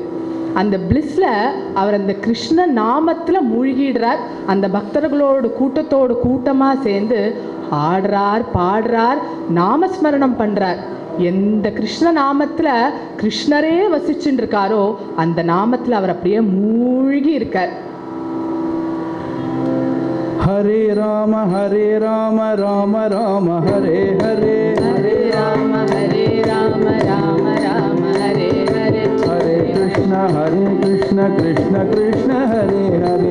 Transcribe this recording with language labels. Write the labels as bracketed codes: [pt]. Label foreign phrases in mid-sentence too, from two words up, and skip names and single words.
[ta] அந்த பிளிஸில் அவர் அந்த கிருஷ்ண நாமத்தில் மூழ்கிடுறார். அந்த பக்தர்களோட கூட்டத்தோடு கூட்டமாக சேர்ந்து ஆடுறார், பாடுறார், நாமஸ்மரணம் பண்ணுறார். எந்த கிருஷ்ண நாமத்தில் கிருஷ்ணரே வசிச்சுட்டு இருக்காரோ அந்த நாமத்தில் அவர் அப்படியே மூழ்கி இருக்கார். ஹரே ராம ராம ராம ஹரே ஹரே, ஹரே ராம ராம ராம ஹரே ஹரே, ஹரே கிருஷ்ண கிருஷ்ண கிருஷ்ண ஹரே ஹரே,